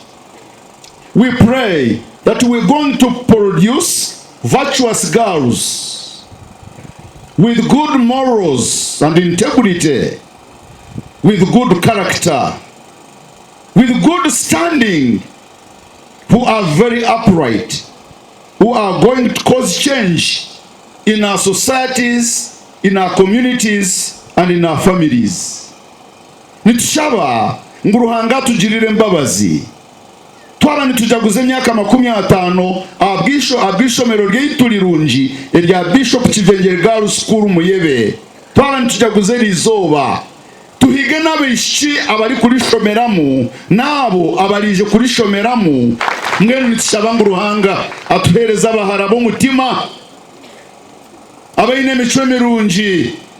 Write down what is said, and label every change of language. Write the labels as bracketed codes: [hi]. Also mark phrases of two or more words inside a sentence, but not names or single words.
[en] We pray that we're going to produce virtuous girls with good morals and integrity, with good character, with good standing, who are very upright, who are going to cause change in our societies, in our communities, and in our families. [nyn] Nitushaba nguruhanga tugirire mbabazi twara nitujaguze myaka 50 abwishomero ry'itulirungi erya Bishop Kivengere GirL Muyebe twara nitujaguze rizoba tuhige n'abishi abari kurishomeramu nabo abarije kurishomeramu mwene nitushaba nguruhanga atuhereza abahara bo mutima abayine mico mirungi